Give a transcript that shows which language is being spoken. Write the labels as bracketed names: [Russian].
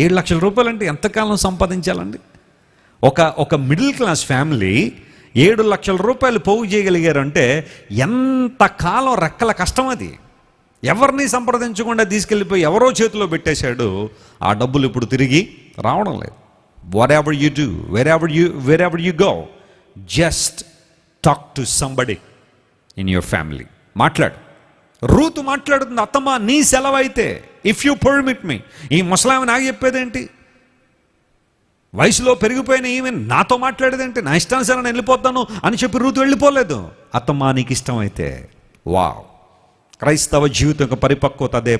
[Telugu] 7 లక్షల రూపాయలు అంటే ఎంతకాలం సంపాదించాలండి? ఒక మిడిల్ క్లాస్ ఫ్యామిలీ 7 లక్షల రూపాయలు పోగు చేయగలిగారంటే ఎంతకాలం రెక్కల కష్టం అది. ఎవరిని సంప్రదించకుండా తీసుకెళ్ళిపోయి ఎవరో చేతిలో పెట్టేశాడు. ఆ డబ్బులు ఇప్పుడు తిరిగి రావడం లేదు. [English] What you do, wherever you go, just talk to somebody in your family. [Telugu] మాట్లాడు. రూతు మాట్లాడుతుంది, అత్తమ్మ నీ సెలవైతే, ఇఫ్ యూ పర్మిట్ మీ. ఈ ముసలామె నాకు చెప్పేదేంటి, వయసులో పెరిగిపోయిన ఈమె నాతో మాట్లాడేదేంటి, నా ఇష్టానుసారం వెళ్ళిపోతాను అని చెప్పి రూతు వెళ్ళిపోలేదు. అత్తమ్మ నీకు ఇష్టమైతే. వావ్, క్రైస్తవ జీవితం యొక్క పరిపక్వత అదే.